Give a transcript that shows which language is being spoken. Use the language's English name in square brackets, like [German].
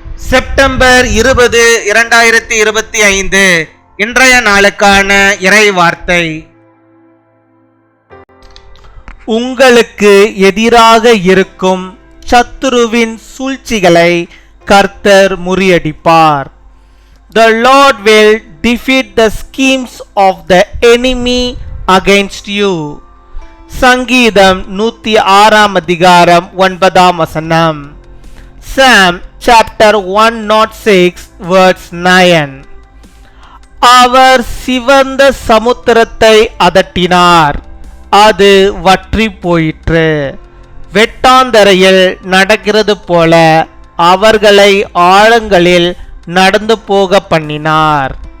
[Tamil] September 20, 2025 இன்றைய நாளுக்கான இறை வார்த்தை. உங்களுக்கு எதிராக இருக்கும் சத்துருவின் சூழ்ச்சிகளை கர்த்தர் முறியடிப்பார். [English] The Lord will defeat the schemes of the enemy against you. [Tamil] சங்கீதம் 106 அதிகாரம் 9 [English] Psalm chapter 106 verse 9. [Tamil] அவர் சிவந்த சமுத்திரத்தை அதட்டினார், அது வற்றி போயிற்று. வெட்டாந்தரையில் நடக்கிறது போல அவர்களை ஆழங்களில் நடந்து போக பண்ணினார்.